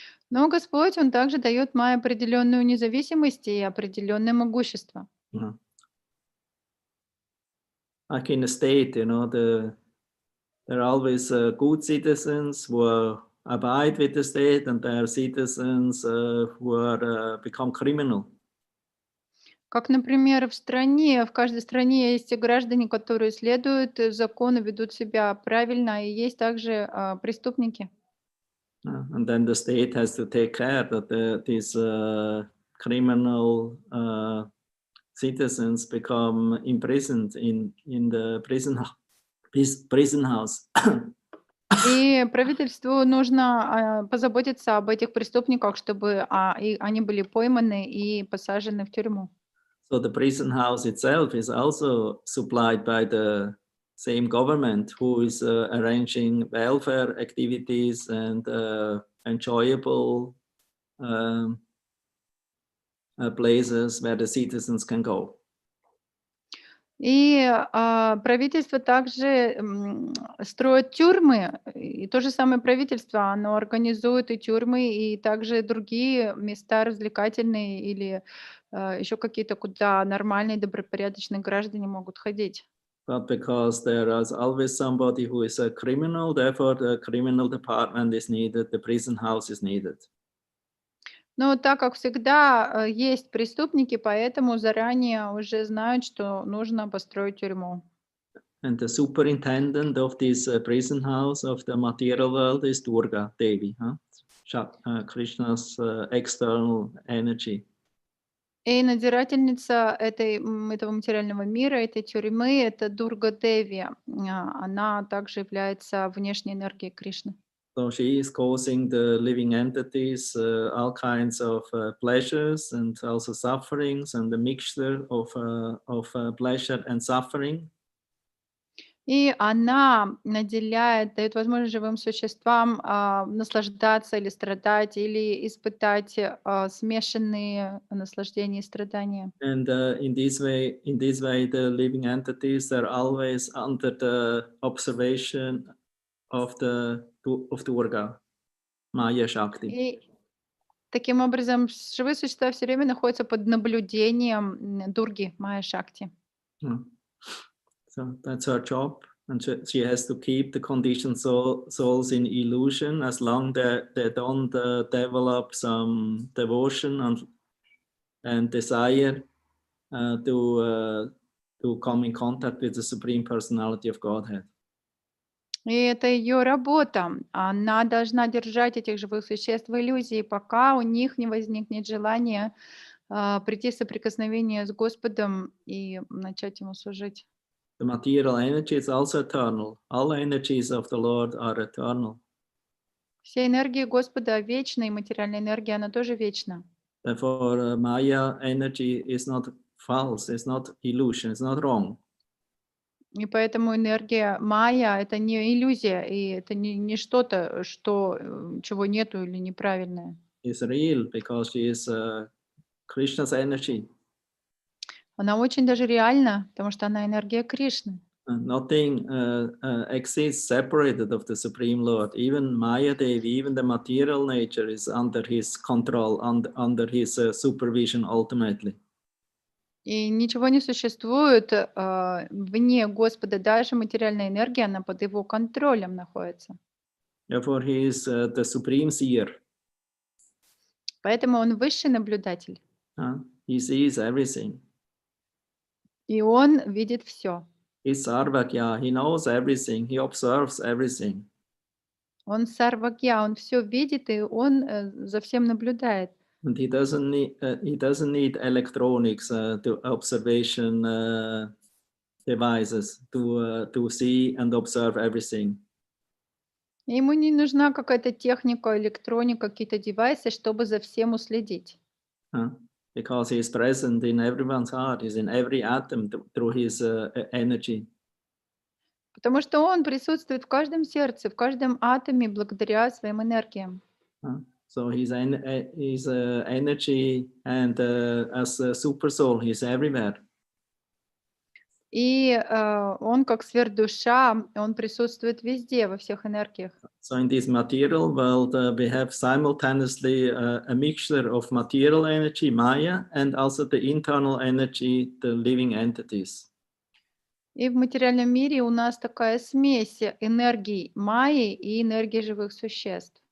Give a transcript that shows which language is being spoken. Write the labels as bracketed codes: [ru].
[ru] Но Господь, Он также дает Майе определенную независимость и определенное могущество. Mm. [en] Like in the state, you know, there are always good citizens who abide with the state, and there are citizens who are become criminal. [ru] Как, например, в стране, в каждой стране есть и граждане, которые следуют закону, ведут себя правильно, и есть также преступники. [en] And then the state has to take care that these criminal citizens become imprisoned in the prison house. [ru] И правительству нужно позаботиться об этих преступниках, чтобы они были пойманы и посажены в тюрьму. [en] So the prison house itself is also supplied by the same government, who is arranging welfare activities and enjoyable places where the citizens can go. [ru] И правительство также строит тюрьмы, и то же самое правительство, оно организует и тюрьмы, и также другие места развлекательные или еще какие-то, куда нормальные, добропорядочные граждане могут ходить. [en] But because there is always somebody who is a criminal, therefore the criminal department is needed, the prison house is needed. [ru] Но так как всегда есть преступники, поэтому заранее уже знают, что нужно построить тюрьму. [en] And the superintendent of this prison house of the material world is Durga Devi, Krishna's external energy. [ru] И надзирательница этого материального мира, этой тюрьмы, это Дурга Деви. Она также является внешней энергией Кришны. [en] So she is causing the living entities all kinds of pleasures and also sufferings, and the mixture of pleasure and suffering. [ru] И она наделяет, дает возможность живым существам наслаждаться или страдать, или испытать смешанные наслаждения и страдания. [en] And in this way, the living entities are always under the observation of Durga, Maya Shakti. [ru] И таким образом живые существа все время находятся под наблюдением Дурги, Майя Шакти. [en] So that's her job, and she has to keep the conditioned souls in illusion as long as they don't develop some devotion and desire to come in contact with the Supreme Personality of Godhead. [ru] И это ее работа. Она должна держать этих живых существ в иллюзии, пока у них не возникнет желание прийти в соприкосновение с Господом и начать Ему служить. [en] The material energy is also eternal. All energies of the Lord are eternal. [ru] Все энергии Господа вечны, и материальная энергия, она тоже вечна. [en] Therefore, Maya energy is not false, it's not illusion, it's not wrong. [ru] И поэтому энергия Майя — это не иллюзия, и это не что-то, чего нету или неправильное. [en] It's real because she is Krishna's energy. [ru] Она очень даже реальна, потому что она энергия Кришны. [en] Nothing exists separated of the Supreme Lord. Even Maya Devi, even the material nature is under his control, under his supervision ultimately. [ru] И ничего не существует вне Господа, даже материальная энергия, она под его контролем находится. [en] Therefore, he is the supreme seer. [ru] Поэтому он высший наблюдатель. [en] He sees everything. [ru] И он видит все. [en] He's Sarvagya, he knows everything, he observes everything. [ru] Он сарвагья, он все видит, и он за всем наблюдает. [en] And he doesn't need electronics to observation devices to see and observe everything. [ru] И ему не нужна какая-то техника, электроника, какие-то девайсы, чтобы за всем уследить. [en] Because he is present in everyone's heart, he's in every atom through his energy. [ru] Потому что он присутствует в каждом сердце, в каждом атоме благодаря своим энергиям. [en] So his energy and as a super soul, he's everywhere. [ru] И он как сверхдуша, он присутствует везде, во всех энергиях. [en] So in this material world, we have simultaneously a mixture of material energy, Maya, and also the internal energy, the living entities. [ru] И в материальном мире у нас такая смесь энергий майи и энергии живых существ.